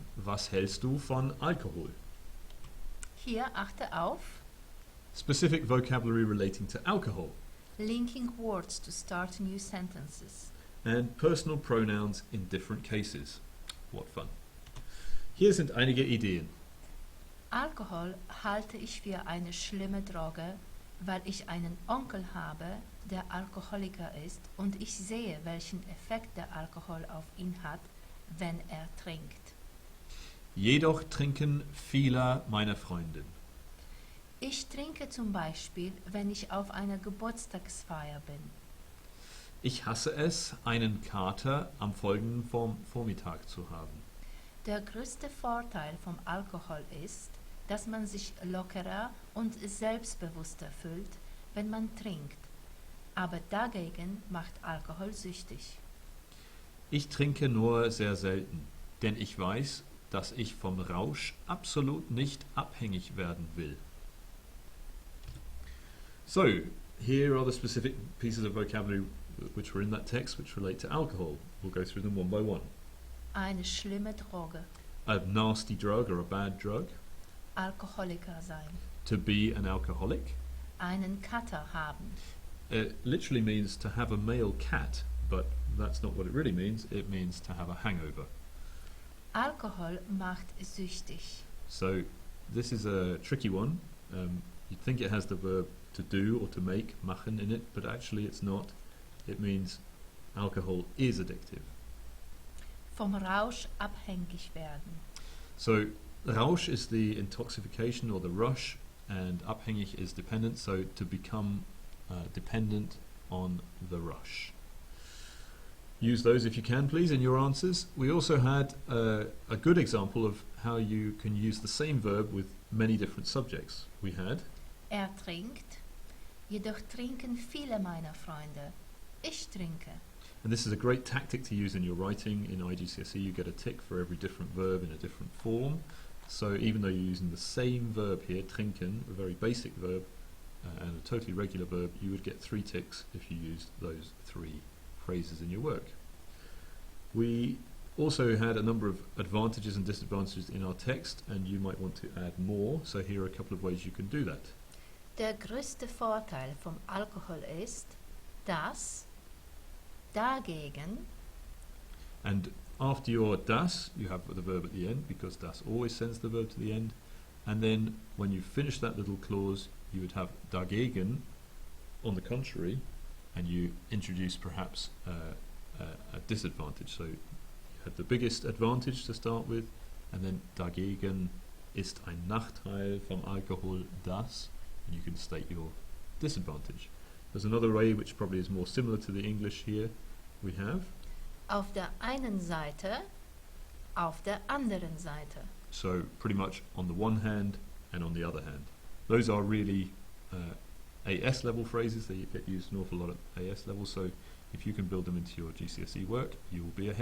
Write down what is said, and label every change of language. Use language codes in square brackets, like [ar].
[de] Was hältst du von Alkohol? Hier achte auf [en] Specific vocabulary relating to alcohol linking words to start new sentences. and personal pronouns in different cases. What fun. [de] Hier sind einige Ideen. Alkohol halte ich für eine schlimme Droge, weil ich einen Onkel habe, der Alkoholiker ist und ich sehe, welchen Effekt der Alkohol auf ihn hat, wenn er trinkt. Jedoch trinken viele meiner Freunde. Ich trinke zum Beispiel, wenn ich auf einer Geburtstagsfeier bin. Ich hasse es, einen Kater am folgenden Vormittag zu haben. Der größte Vorteil vom Alkohol ist, dass man sich lockerer und selbstbewusster fühlt, wenn man trinkt. Aber dagegen macht Alkohol süchtig. Ich trinke nur sehr selten, denn ich weiß, dass ich vom Rausch absolut nicht abhängig werden will. [en] So, here are the specific pieces of vocabulary which were in that text which relate to alcohol. We'll go through them one by one. [de] Eine schlimme Droge. [en] A nasty drug or a bad drug. [de] Alkoholiker sein. [en] To be an alcoholic. [de] Einen Kater haben. [en] It literally means to have a male cat, but that's not what it really means. It means to have a hangover. [de] Alkohol macht süchtig. [en] So this is a tricky one. You'd think it has the verb to do or to make, machen, in it, but actually it's not. It means alcohol is addictive. [de] Vom Rausch abhängig werden. [en] So Rausch is the intoxication or the rush, and abhängig is dependent, so to become dependent on the rush. Use those if you can, please, in your answers. We also had a good example of how you can use the same verb with many different subjects. We had [de] Trinkt, jedoch trinken viele meiner Freunde. Ich trinke. [en] and this is a great tactic to use in your writing. In IGCSE you get a tick for every different verb in a different form. So even though you're using the same verb here, trinken, a very basic verb, and a totally regular verb, you would get 3 ticks if you used those 3 phrases in your work. We also had a number of advantages and disadvantages in our text, and you might want to add more, so here are a couple of ways you can do that. [de] Der größte Vorteil vom Alkohol ist, dass dagegen [en] And after your das, you have the verb at the end, because das always sends the verb to the end, and then when you finish that little clause, you would have dagegen, on the contrary, and you introduce perhaps a disadvantage. So you had the biggest advantage to start with, and then [de] dagegen ist ein Nachteil vom Alkohol das, [en] and you can state your disadvantage. There's another way which probably is more similar to the English here. We have [de] auf der einen Seite, auf der anderen Seite. [en] so pretty much on the one hand and on the other hand. Those are really AS level phrases. They get used an awful lot at AS level, so if you can build them into your GCSE work, you will be ahead.